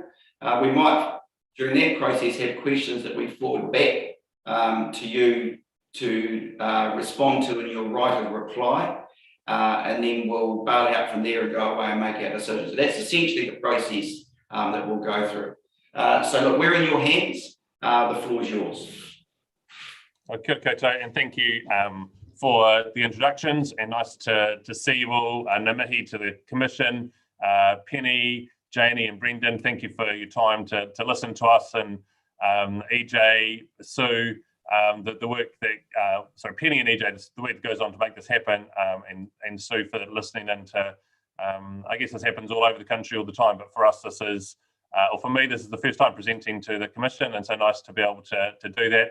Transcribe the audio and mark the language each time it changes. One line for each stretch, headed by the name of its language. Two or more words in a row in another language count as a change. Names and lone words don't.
English: We might, during that process, have questions that we forward back to you to respond to in your right of reply, and then we'll bail out from there and go away and make our decisions. So that's essentially the process that we'll go through. So look, we're in your hands. The floor is yours.
Māori: Kia ora koutou,
English: and thank you for the introductions, and nice to see you all.
Māori: Ngā mihi
English: to the Commission, Penny, Janie and Brendan, thank you for your time to listen to us, and EJ, Sue, the work that, sorry, Penny and EJ, the work that goes on to make this happen, and Sue for listening into, I guess this happens all over the country all the time, but for us this is, or for me, this is the first time presenting to the Commission, and so nice to be able to do that.